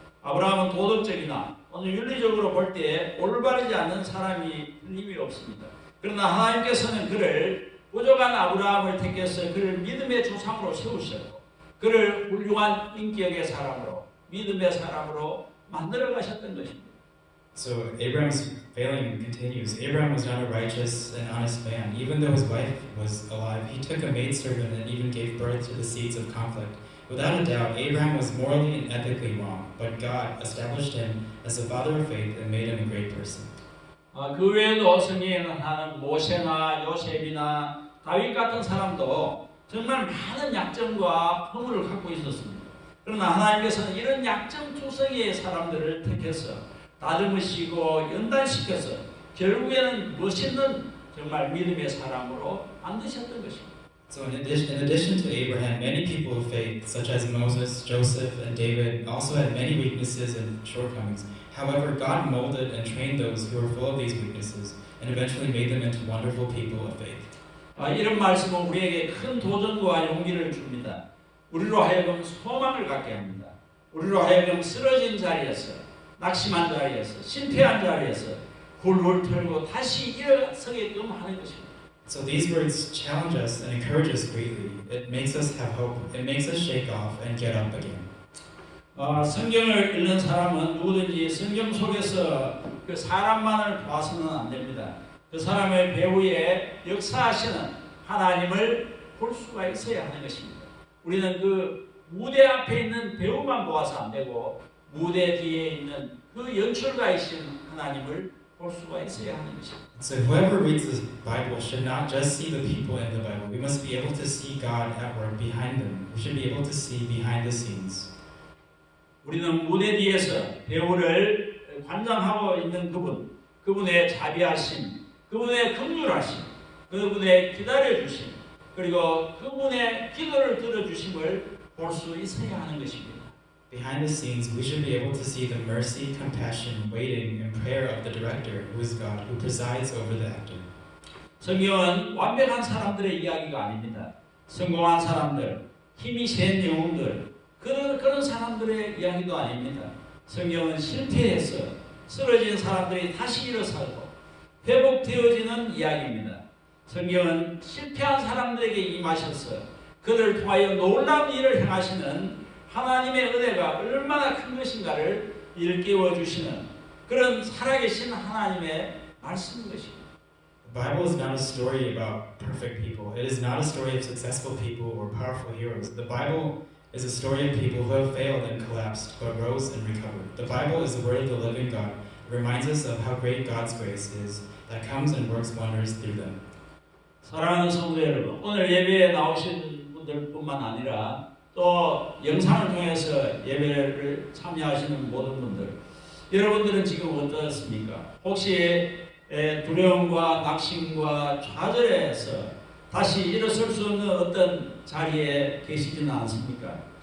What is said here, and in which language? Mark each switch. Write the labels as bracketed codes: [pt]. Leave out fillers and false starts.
[ko] 아브라함은 도덕적이나 오늘 윤리적으로 볼 때 올바르지 않는 사람이 틀림이 없습니다. 그러나 하나님께서는 그를 부족한 아브라함을 택해서 그를 믿음의 조상으로 세우셨고 그를 훌륭한 인격의 사람으로 믿음의 사람으로 만들어 가셨던 것입니다. [en] So Abraham's failing continues. Abraham was not a righteous and honest man. Even though his wife was alive, he took a maidservant and even gave birth to the seeds of conflict. Without a doubt, Abraham was morally and ethically wrong, but God established him as a father of faith and made him a great person. [ko] 그 외에도 성경에는 하는 모세나 요셉이나 다윗 같은 사람도 정말 많은 약점과 허물을 갖고 있었습니다. 그러나 하나님께서는 이런 약점투성이의 사람들을 택해서 다듬으시고 연단시켜서 결국에는 멋있는 정말 믿음의 사람으로 만드셨던 것입니다. [en] So in addition to Abraham, many people of faith, such as Moses, Joseph, and David, also had many weaknesses and shortcomings. However, God molded and trained those who were full of these weaknesses and eventually made them into wonderful people of faith. [ko] 이런 말씀은 우리에게 큰 도전과 용기를 줍니다. 우리로 하여금 소망을 갖게 합니다. 우리로 하여금 쓰러진 자리에서, 낙심한 자리에서, 실패한 자리에서 굴을 털고 다시 일어서게끔 하는 것입니다. [en] So these words challenge us and encourage us greatly. It makes us have hope. It makes us shake off and get up again. [ko] 성경을 읽는 사람은 누구든지 성경 속에서 그 사람만을 봐서는 안 됩니다. 그 사람의 배후에 역사하시는 하나님을 볼 수가 있어야 하는 것입니다. 우리는 그 무대 앞에 있는 배우만 보아서 안 되고 무대 뒤에 있는 그 연출가이신 하나님을 볼 수가 있어야 하는 것입니다. [en] So whoever reads the Bible should not just see the people in the Bible. We must be able to see God at work behind them. We should be able to see behind the scenes. [ko] 우리는 무대 뒤에서 배우를 관장하고 있는 그분의 자비하심, 그분의 긍휼하심, 그분의 기다려주심, 그리고 그분의 기도를 들어주심을 볼 수 있어야 하는 것입니다. [en] Behind the scenes, we should be able to see the mercy, compassion, waiting, and prayer of the director, who is God, who presides over the actor. [ko] 성경은 완벽한 사람들의 이야기가 아닙니다. 성공한 사람들, 힘이 센 영웅들, 그런 사람들의 이야기도 아닙니다. 성경은 실패해서 쓰러진 사람들이 다시 일어서고 회복되어지는 이야기입니다. 성경은 실패한 사람들에게 임하셔서 그들을 통하여 놀라운 일을 행하시는 하나님의 은혜가 얼마나 큰 것인가를 일깨워 주시는 그런 살아계신 하나님의 말씀인 것입니다. [en] The Bible is not a story about perfect people. It is not a story of successful people or powerful heroes. The Bible is a story of people who have failed and collapsed, but rose and recovered. The Bible is the word of the living God. It reminds us of how great God's grace is that comes and works wonders through them. [ko] 사랑하는 성도 여러분, 오늘 예배에 나오신 분들뿐만 아니라 또 영상을 통해서 예배를 참여하시는 모든 분들, 여러분들은 지금 어떻습니까? 혹시 두려움과 낙심과 좌절해서 다시 일어설 수 없는 어떤 자리에 계시지는 않습니까?